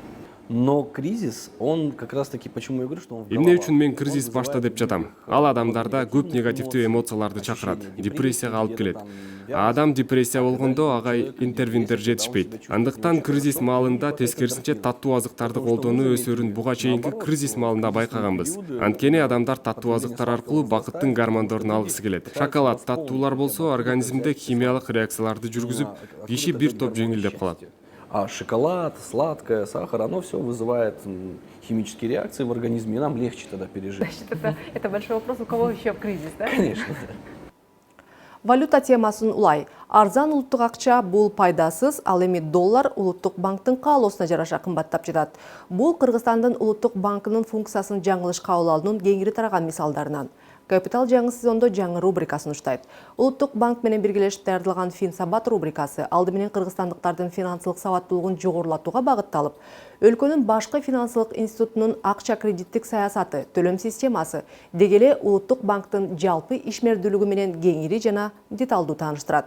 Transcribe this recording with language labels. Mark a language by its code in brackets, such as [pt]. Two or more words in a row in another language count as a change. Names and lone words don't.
[ru] Но кризис, он как раз таки, почему я говорю, что он в [ky] Эмне [ru] головах. [ky] үчүн мен кризис башта деп жатам? Ал адамдарда көп негативдүү эмоцияларды чакырат, депрессияга алып келет. А адам депрессия болгондо ага интервиндер жетишпейт. Андыктан кризис маалында тескерисинче таттуу азыктарды колдонуу өсөрүн буга чейинки кризис маалында байкаганбыз. Анткени адамдар таттуу азыктар аркылуу бакыттын гормондорун алгысы келет. Шоколад, таттуулар болсо организмде химиялык реакцияларды жүргүзүп, киши бир топ жеңилдеп калат. [ru] А шоколад, сладкое, сахар, оно все вызывает химические реакции в организме, и нам легче тогда пережить. Это большой вопрос, у кого еще кризис, да? Конечно. [ky] Валюта темасын улай. Арзан улуттук акча бул пайдасыз, ал эми доллар улуттук банктын каалоосуна жараша кымбаттап жатат. Бул Кыргызстандын улуттук банкынын функциясын жаңылыш кабыл алуунун кеңири тараган мисалдарынан. Капитал жаңы сезондо жаңы рубрикасын уштайт. Улуттук банк менен биргелешип даярдалган Финсабат рубрикасы алды менен кыргызстандыктардын финансылык сабаттуулугун жогорулатууга багытталып, өлкөнүн башкы финансылык институтунун акча кредиттик саясаты, төлөм системасы, дегеле улуттук банктын жалпы ишмердүүлүгү менен кеңири жана деталдуу тааныштырат.